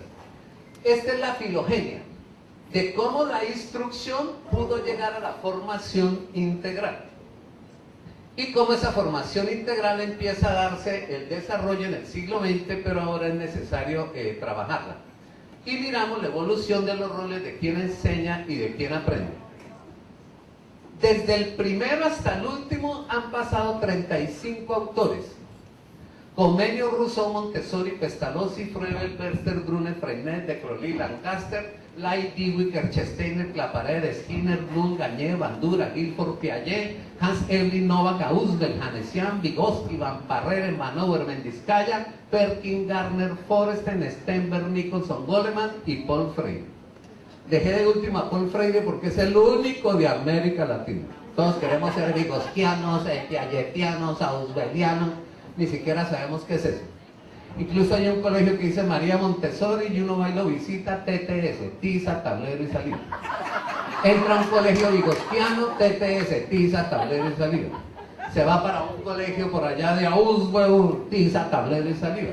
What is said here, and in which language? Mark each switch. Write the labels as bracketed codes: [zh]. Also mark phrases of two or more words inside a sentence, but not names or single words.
[es] Esta es la filogenia de cómo la instrucción pudo llegar a la formación integral y cómo esa formación integral empieza a darse el desarrollo en el siglo XX, pero ahora es necesario trabajarla. Y miramos la evolución de los roles de quien enseña y de quien aprende. Desde el primero hasta el último han pasado 35 autores. Comenius, Rousseau, Montessori, Pestalozzi, Froebel, Berster, Brunner, Freinet, de Crowley, Lancaster, Light, Dewey, Kerchsteiner, Claparede, Skinner, Bloom, Gagné, Bandura, Guilford, Piaget, Hans Evelyn, Novak, Ausubel, Hanesian, Vygotsky, Van Parrere, Manover, Mendizkaya, Perkin, Garner, Forresten, Stenberg, Nicholson, Goleman y Paul Freire. Dejé de último a Paul Freire porque es el único de América Latina. Todos queremos ser vigotskianos, piagetianos, ausubelianos, ni siquiera sabemos qué es eso. Incluso hay un colegio que dice María Montessori y uno va y lo visita, TTS, tiza, tablero y salida. Entra a un colegio vigotskiano, TTS, tiza, tablero y salida. Se va para un colegio por allá de Ausubel, tiza, tablero y salida.